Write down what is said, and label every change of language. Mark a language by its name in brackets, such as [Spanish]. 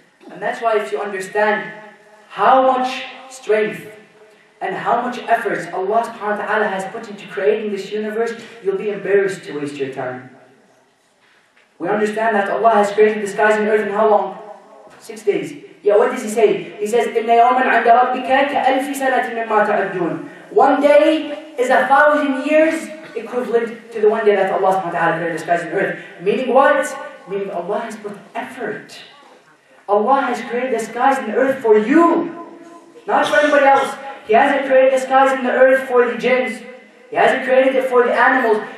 [English] And that's why if you understand how much strength and how much effort Allah subhanahu wa ta'ala has put into creating this universe, you'll be embarrassed to waste your time. We understand that Allah has created the skies and earth in how long? 6 days. Yeah, what does He say? He says, [Arabic] إِنَّ يَوْمًا عَنْدَ رَبِّكَ كَأَلْفِ سَنَةٍ مِمَّا تَعُدُّونَ. [English] 1 day is 1,000 years equivalent to the 1 day that Allah subhanahu wa ta'ala created the skies and earth. Meaning what? Meaning Allah has put effort. Allah has created the skies and the earth for you, not for anybody else. He hasn't created the skies and the earth for the jinns. He hasn't created it for the animals.